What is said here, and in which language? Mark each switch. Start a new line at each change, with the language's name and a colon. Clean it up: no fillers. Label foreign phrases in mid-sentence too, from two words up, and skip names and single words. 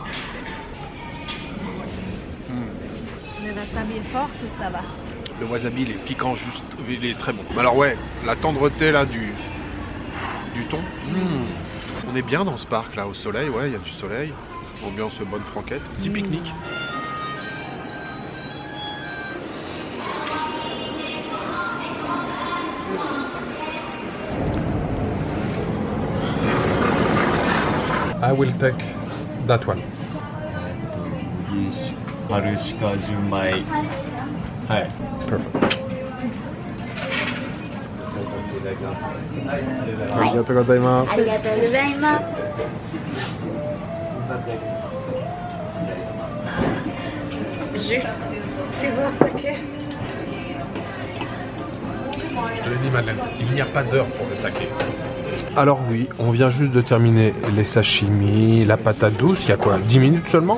French: Le wasabi est fort ou ça va? Le wasabi, il est piquant juste, il est très bon. Alors ouais, la tendreté là du thon. On est bien dans ce parc là, au soleil, ouais, il y a du soleil. Ambiance bonne franquette, petit pique-nique.
English: I will take that one. Marushika Junmai. Hi. Perfect.
Japanese: ありがとうございます. ありがとうございます.
French: Jus. C'est bon, saké. Je te l'ai dit, Madeleine, il n'y a pas d'heure pour le saké. Alors oui, on vient juste de terminer les sashimi, la patate douce, il y a quoi, 10 minutes seulement?